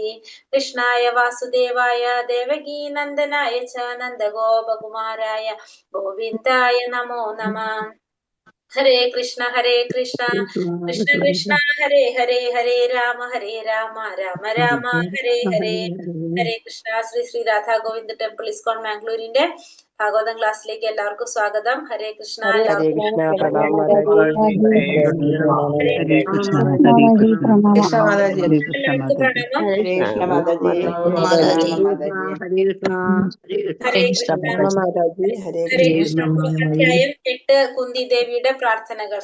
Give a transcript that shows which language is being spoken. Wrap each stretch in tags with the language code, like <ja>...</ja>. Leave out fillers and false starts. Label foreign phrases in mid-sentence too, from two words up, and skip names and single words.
<sa>कृष्णाय वासुदेवाय देवकी नन्दनाय च नन्दगोप कुमाराय गोविन्दाय नमो नमः. हरे कृष्ण कृष्ण कृष्ण हरे हरे हरे राम राम राम हरे हरे. हरे कृष्ण.</sa> <ml>Sri Radha Govinda Temple ISKCON Mangalore ഭാഗവതം ക്ലാസ്സിലേക്ക് എല്ലാവർക്കും സ്വാഗതം.</ml> <sa>ഹരേ കൃഷ്ണ.</sa> <ml>അധ്യായം 8 കുന്തി ദേവിയുടെ പ്രാർത്ഥനകൾ.</ml>